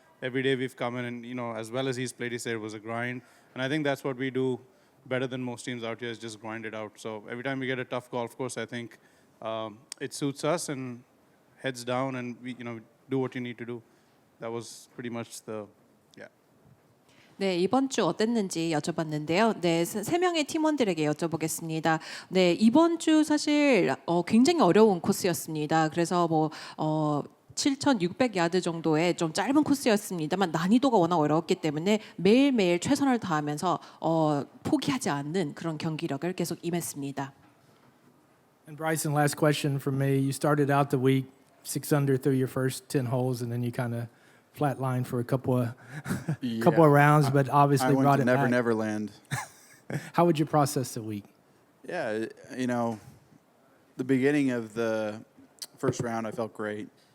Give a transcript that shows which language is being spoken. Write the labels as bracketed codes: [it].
[en] Every day we've come in, and you know, as well as he's played, he said it was a grind, and I think that's what we do better than most teams out here, is just grind it out. So every time we get a tough golf course, I think it suits us, and heads down, and we do what you need to do. That was pretty much the [ko] 네, 이번 주 어땠는지 여쭤봤는데요. 네, 세 명의 팀원들에게 여쭤보겠습니다. 네, 이번 주 사실 굉장히 어려운 코스였습니다. 그래서 7,600야드 정도의 좀 짧은 코스였습니다만 난이도가 워낙 어려웠기 때문에 매일매일 최선을 다하면서 포기하지 않는 그런 경기력을 계속 임했습니다. [en] And Bryson, last question from me. You started out the week 6 under through your first 10 holes, and then you kind of flatlined for a couple of rounds, but obviously I went brought to it Never back. Never Land. How would you process the week? Yeah, the beginning of the first round, I felt great.